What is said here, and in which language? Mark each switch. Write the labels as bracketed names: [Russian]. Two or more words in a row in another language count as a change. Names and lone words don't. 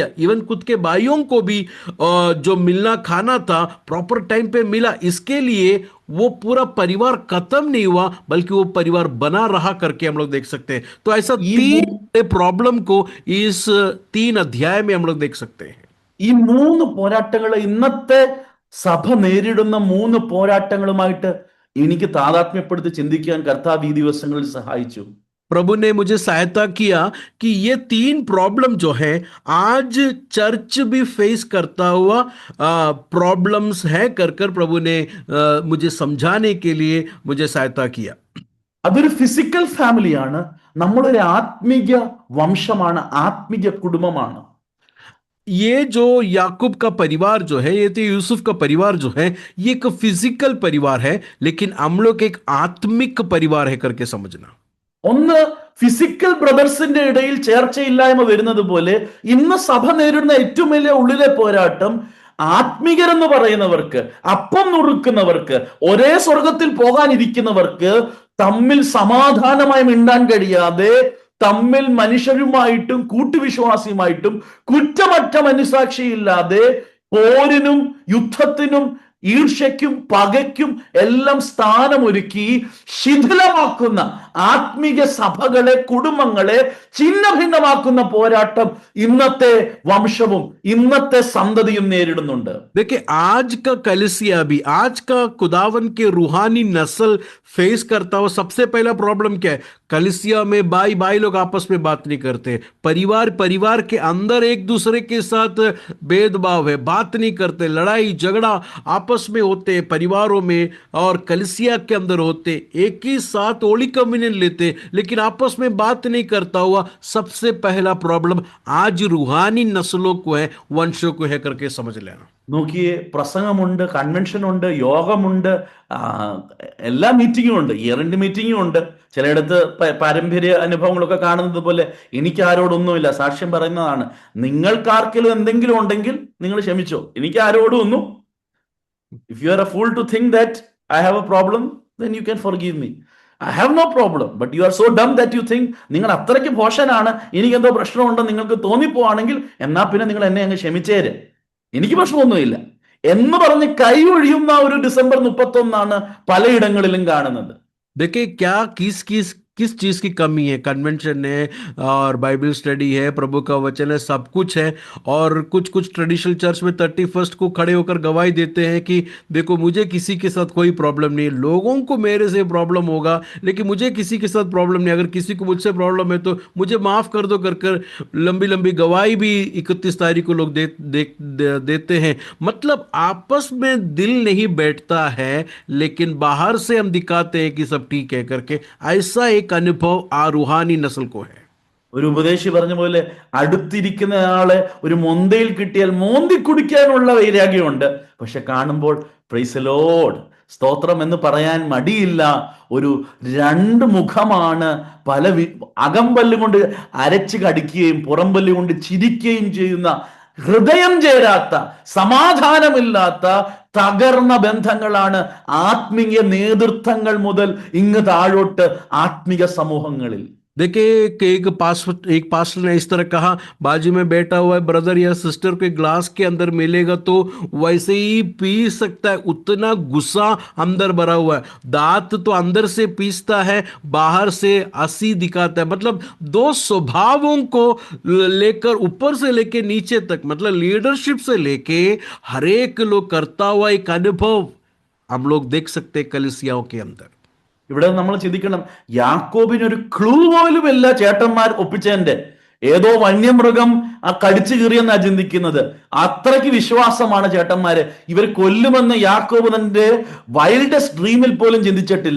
[Hindi] इवन खुद के भाइयों को भी जो मिलना खाना था [English] proper time [Hindi] पे मिला। इसके लिए वो पूरा परिवार खत्म नहीं हुआ, बल्कि वो परिवार बना रहा करके हम लोग देख सकते हैं। तो ऐसा 3 प्रॉब्लम को इस 3 अध्याय में हम लोग देख सकते हैं। [Malayalam] ഈ 3 പോരാട്ടങ്ങൾ ഇന്നത്തെ സഭ നേരിടുന്ന 3 പോരാട്ടങ്ങളുമായിട്ട് എനിക്ക് താതാത്മ്യപ്പെടുത്തി ചിന്തിക്കാൻ കർത്താവ് ഈ ദിവസങ്ങളിൽ സഹായിച്ചു. [Hindi] प्रभु ने मुझे सहायता किया कि ये 3 प्रॉब्लम जो है आज चर्च भी फेस करता हुआ प्रॉब्लम्स है कर कर प्रभु ने मुझे समझाने के लिए मुझे सहायता किया। [Malayalam] അതൊരു [English] physical family, [Malayalam] നമ്മളൊരു ആത്മീയ വംശമാണ്, ആത്മീയ കുടുംബമാണ്. [Hindi] ये जो याकूब का परिवार जो है, ये तो यूसुफ का परिवार जो है, ये एक फिजिकल परिवार है, लेकिन हम लोग एक आत्मिक परिवार है करके समझना। [Malayalam] ഒന്ന് [English] physical brothers [Malayalam] ഇടയിൽ ചേർച്ചയില്ലായ്മ വരുന്നത് പോലെ ഇന്ന് സഭ നേരിടുന്ന ഏറ്റവും വലിയ ഉള്ളിലെ പോരാട്ടം ആത്മീകരെന്ന് പറയുന്നവർക്ക്, അപ്പം നുറുക്കുന്നവർക്ക്, ഒരേ സ്വർഗത്തിൽ പോകാനിരിക്കുന്നവർക്ക് തമ്മിൽ സമാധാനമായി മിണ്ടാൻ കഴിയാതെ, തമ്മിൽ മനുഷ്യരുമായിട്ടും കൂട്ടുവിശ്വാസിയുമായിട്ടും കുറ്റമറ്റ മനസാക്ഷിയില്ലാതെ പോരിനും യുദ്ധത്തിനും ഈർഷ്യയ്ക്കും പകയ്ക്കും എല്ലാം സ്ഥാനമൊരുക്കി ശിഥിലമാക്കുന്ന ആത്മീയ സഭകളെ, കുടുംബങ്ങളെ ഛിന്ന ഭിന്നമാക്കുന്ന പോരാട്ടം ഇന്നത്തെ വംശവും ഇന്നത്തെ സന്തതിയും നേരിടുന്നുണ്ട്. [Hindi] देखिए आज का कलीसिया भी, आज का खुदावन के रूहानी नस्ल फेस करता हुआ सबसे पहला प्रॉब्लम क्या है? कलीसिया में भाई भाई लोग आपस में बात नहीं करते, परिवार परिवार के अंदर एक दूसरे के साथ भेदभाव है, बात नहीं करते, लड़ाई झगड़ा, आप आपस में होते, परिवारों में और कलिसिया के अंदर होते, एक ही साथ [English] holy communion [Hindi] लेते, लेकिन आपस में बात नहीं करता हुआ, सबसे पहला प्रॉब्लम आज रूहानी नस्लों को है, वंशों को है करके समझ लेना। [Malayalam] നോക്കിയേ, പ്രസംഗമുണ്ട്, കൺവെൻഷൻ ഉണ്ട്, യോഗമുണ്ട്, ആ, എല്ലാ മീറ്റിങ്ങും ഉണ്ട്, [English] year end [Malayalam] മീറ്റിങ്ങും ഉണ്ട്. ചിലയിടത്ത് പാരമ്പര്യ അനുഭവങ്ങളൊക്കെ കാണുന്നത് പോലെ എനിക്ക് ആരോടൊന്നുമില്ല, സാക്ഷ്യം പറയുന്നതാണ്. നിങ്ങൾക്കാർക്കെങ്കിലും എന്തെങ്കിലും ഉണ്ടെങ്കിൽ നിങ്ങൾ ക്ഷമിച്ചോ, എനിക്ക് ആരോടും ഒന്നും. [English] If you are a fool to think that I have a problem, then you can forgive me. I have no problem, but you are so dumb that you think, [Malayalam] നിങ്ങൾ അത്രയ്ക്ക് ഭോഷനാണ്, എനിക്ക് എന്തോ പ്രശ്നമുണ്ടെന്ന് നിങ്ങൾക്ക് തോന്നിപ്പോവാണെങ്കിൽ എന്നാ പിന്നെ നിങ്ങൾ എന്നെ അങ്ങ് ക്ഷമിച്ചേര്, എനിക്ക് പ്രശ്നമൊന്നുമില്ല എന്ന് പറഞ്ഞ് കൈ ഒഴിയുന്ന ഒരു ഡിസംബർ 31 പലയിടങ്ങളിലും കാണുന്നത്. [Hindi] देखिए क्या किस चीज की कमी है। कन्वेंशन है और [English] Bible study [Hindi] है, प्रभु का वचन है, सब कुछ है। और कुछ कुछ [English] traditional church [Hindi] में 31 को खड़े होकर गवाही देते हैं कि देखो मुझे किसी के साथ कोई प्रॉब्लम नहीं है, लोगों को मेरे से प्रॉब्लम होगा लेकिन मुझे किसी के साथ प्रॉब्लम नहीं, अगर किसी को मुझसे प्रॉब्लम है तो मुझे माफ कर दो कर कर लंबी लंबी गवाही भी 31 तारीख को लोग देते हैं। मतलब आपस में दिल नहीं बैठता है, लेकिन बाहर से हम दिखाते हैं कि सब ठीक है करके। ऐसा एक अनुभव आ रूहानी नस्ल को है। [Malayalam] ഒരു ഉപദേശി പറഞ്ഞ പോലെ, അടുത്തിരിക്കുന്ന ആളെ ഒരു മൊന്തയിൽ കിട്ടിയാൽ മോന്തി കുടിക്കാനുള്ള വൈരാഗ്യമുണ്ട്, പക്ഷെ കാണുമ്പോൾ [English] praise Lord, [Malayalam] സ്തോത്രം എന്ന് പറയാൻ മടിയില്ല. ഒരു രണ്ട് മുഖമാണ്, പല അകമ്പല്ല് കൊണ്ട് അരച്ച് കടിക്കുകയും പുറംപല്ല് കൊണ്ട് ചിരിക്കുകയും ചെയ്യുന്ന, ഹൃദയം ചേരാത്ത, സമാധാനമില്ലാത്ത തകർന്ന ബന്ധങ്ങളാണ് ആത്മീയ നേതൃത്വങ്ങൾ മുതൽ ഇങ്ങ് താഴോട്ട് ആത്മീയ സമൂഹങ്ങളിൽ. [Hindi] देखिए कि एक पास्टर ने इस तरह कहा, बाजू में बैठा हुआ है ब्रदर या सिस्टर के ग्लास के अंदर मिलेगा तो वैसे ही पी सकता है, उतना गुस्सा अंदर भरा हुआ है। दांत तो अंदर से पीसता है, बाहर से हंसी दिखाता है। मतलब दो स्वभावों को लेकर ऊपर से लेके नीचे तक, मतलब लीडरशिप से लेके हर एक लोग करता हुआ एक अनुभव हम लोग देख सकते हैं कलीसियाओं के अंदर। [Malayalam] ഇവിടെ നമ്മൾ ചിന്തിക്കണം, യാക്കോബിനൊരു ക്ലൂ പോലുമില്ല ചേട്ടന്മാർ ഒപ്പിച്ചതിന്റെ. ഏതോ വന്യമൃഗം ആ കടിച്ചു കീറിയെന്നാ ചിന്തിക്കുന്നത്. അത്രയ്ക്ക് വിശ്വാസമാണ് ചേട്ടന്മാര്. ഇവർ കൊല്ലുമെന്ന് യാക്കോബ് തന്റെ [English] wildest dream [Malayalam] പോലും ചിന്തിച്ചിട്ടില്ല.